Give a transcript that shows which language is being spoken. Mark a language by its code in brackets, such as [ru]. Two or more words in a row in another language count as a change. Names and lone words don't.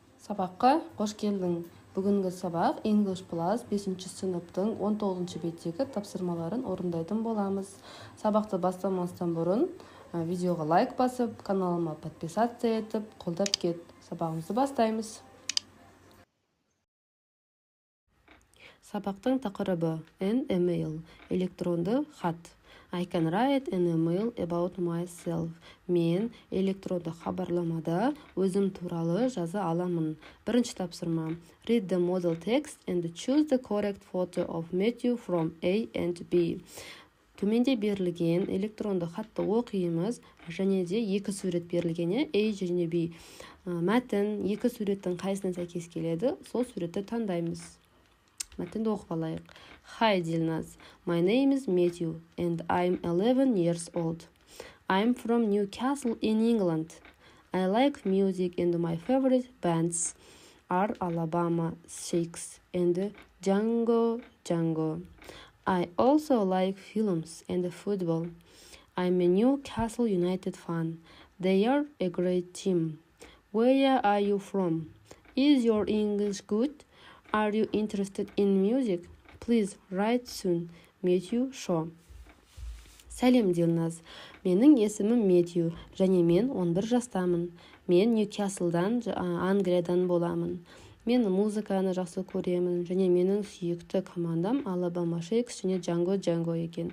[kk] Сабаққа қош келдің. Бүгінгі сабақ English Plus 5-ші сыныптың 19-ші беттегі тапсырмаларын орындайтын боламыз. Сабақты бастамастан бұрын видеоға лайк басып, каналыма подписация етіп, қолдап кет. Сабағымызды бастаймыз. Сабақтың тақырыбы [en] an email, [kk] электронды хат. [en] I can write an email about myself. [kk] Мен электронды хабарламада өзім туралы жаза аламын. Бірінші тапсырма. [en] Read the model text and choose the correct photo of Matthew from A and B. [kk] Төменде берілген электронды хатты оқимыз, және де екі сурет берілгені A және B. Мәтін екі суреттің қайсына сәйкес келеді, сол суретті таңдаймыз. Мәтінді оқып алайық. [en] Hi Dilnaz, my name is Matthew and I'm 11 years old. I'm from Newcastle in England. I like music and my favorite bands are Alabama Shakes and Django Django. I also like films and football. I'm a Newcastle United fan. They are a great team. Where are you from? Is your English good? Are you interested in music? Please write soon. Matthew Shaw. [kk] Сәлем Дилназ. Менің есімім Матью, және мен 11 жастамын. Мен Ньюкаслдан, Англиядан боламын. Мен музыканы жақсы көремін, және менің сүйікті командам Alabama Shakes және Django Django екен.